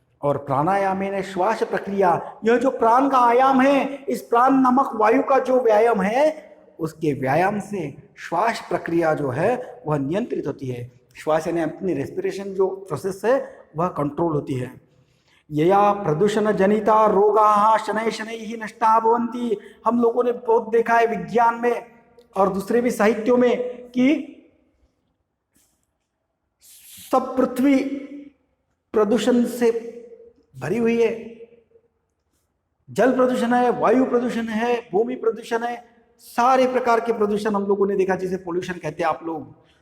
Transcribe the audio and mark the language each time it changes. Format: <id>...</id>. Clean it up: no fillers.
<hi>और</hi> <sa>प्राणायामेन श्वास प्रक्रिया,</sa> <hi>यह जो प्राण का आयाम है, इस प्राण नामक वायु का जो व्यायाम है, उसके व्यायाम से श्वास प्रक्रिया जो है वह नियंत्रित होती है। श्वास यानी अपनी रेस्पिरेशन जो प्रोसेस है वह कंट्रोल होती है।</hi> <sa>यया प्रदूषण जनिता रोगाः शनैः शनैः नष्टाः भवन्ति।</sa> <hi>हम लोगों ने बहुत देखा है विज्ञान में और दूसरे भी साहित्यों में कि सब पृथ्वी प्रदूषण से भरी हुई है। जल प्रदूषण है, वायु प्रदूषण है, भूमि प्रदूषण है, सारे प्रकार के प्रदूषण हम लोगों ने देखा, जिसे पोल्यूशन कहते हैं आप लोग।</hi>